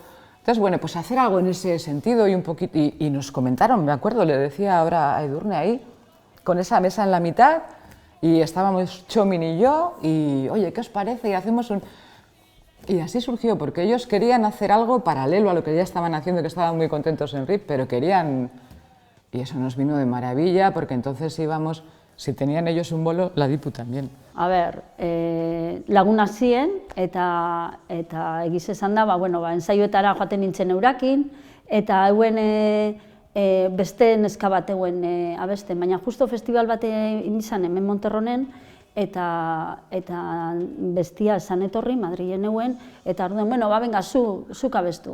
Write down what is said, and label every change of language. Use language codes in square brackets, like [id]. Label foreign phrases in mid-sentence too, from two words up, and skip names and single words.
[es] Entonces, bueno, pues hacer algo en ese sentido y un poquito... Y nos comentaron, me acuerdo, le decía ahora a Edurne ahí, con esa mesa en la mitad, y estábamos Chomin y yo, y oye, ¿qué os parece? Y hacemos un... Y así surgió, porque ellos querían hacer algo paralelo a lo que ya estaban haciendo, que estaban muy contentos en RIP, pero querían... Y eso nos vino de maravilla, porque entonces íbamos, si tenían ellos un bolo, la Dipu también. [eu] A ber, laguna ziren, eta egiz esan da, ensaioetara joaten nintzen eurakin, eta hauen beste neska bat euen abesten, baina justo festival bat izan hemen Monterronen, eta bestia esan etorri, Madrilen euen, eta orduan, venga, zuk abestu.